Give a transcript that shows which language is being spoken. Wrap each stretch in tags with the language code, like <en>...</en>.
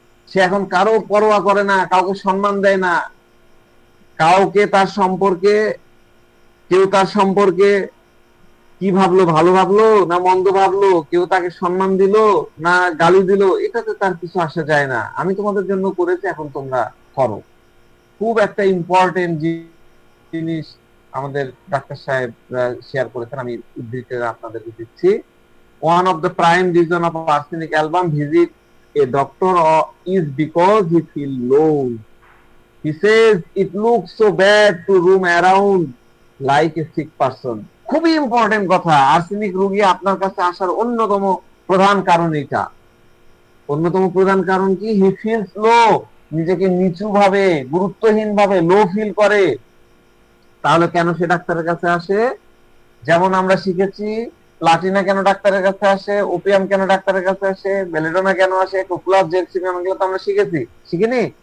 <bn>সে এখন কারো পরোয়া করে না, কাউকে সম্মান দেয় না, কাউকে তার সম্পর্কে, কেউ তার সম্পর্কে কি ভাবলো, ভালো ভাবলো না মন্দ ভাবলো, কেউ তাকে সম্মান দিল না গালি দিল, এটাতে তার কিছু আসে যায় না। আমি তোমাদের জন্য করেছি, এখন তোমরা করো। খুব একটা ইম্পর্টেন্ট জিনিস আমাদের ডাক্তার সাহেব শেয়ার করেছেন, আমি উদ্ধৃতি আপনাদেরকে দিচ্ছি।</bn> <en>One of the prime reason of arsenic album visit a doctor is because he feel low. He says it looks so bad to roam around like a sick person.</en> <bn>খুবই important কথা। Arsenic রোগী আপনার কাছে আসার অন্যতম প্রধান কারণ এটা। অন্যতম প্রধান কারণ কি,</bn> <en>he feels low,</en> <bn>নিজেকে নিচু ভাবে, গুরুত্বহীন ভাবে, লো ফিল করে। তাহলে কেন সে ডাক্তারের কাছে আসে? যেমন আমরা শিখেছি, প্লাটিনা কেন ডাক্তারের কাছে আসে, ওপিয়াম কেন ডাক্তারের কাছে আসে, বেলেডোনা কেন আসে, কোকুলাস, জেক্সিমিয়াম, এগুলো তো আমরা শিখেছি, শিখিনি?</bn>